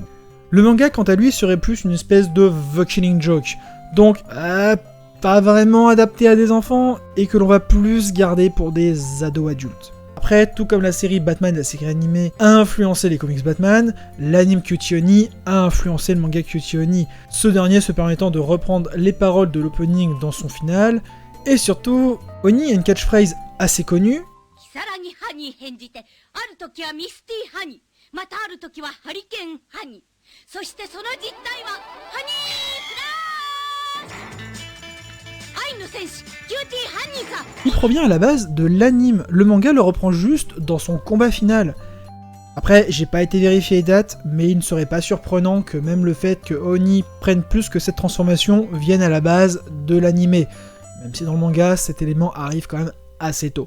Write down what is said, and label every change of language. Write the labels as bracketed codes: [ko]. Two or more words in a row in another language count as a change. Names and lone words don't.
[fr] Le manga, quant à lui, serait plus une espèce de The Killing Joke, donc pas vraiment adapté à des enfants, et que l'on va plus garder pour des ados adultes. Après, tout comme la série Batman et la série animée a influencé les comics Batman, l'anime Kyuuchi Oni a influencé le manga Kyuuchi Oni, ce dernier se permettant de reprendre les paroles de l'opening dans son final, et surtout, Oni a une catchphrase assez connue, [ja] 如月ハに変じてある時はミスティハニまたある時はハリケーンハニそしてその実態はハニーフラッシュ愛の戦士キューティーハニーさ [fr] qui provient à la base de l'anime. Le manga le reprend juste dans son combat final. Après, j'ai pas été vérifié les dates, mais il ne serait pas surprenant que même le fait que Oni prenne plus que cette transformation vienne à la base de l'anime. Même si dans le manga, cet élément arrive quand même assez tôt.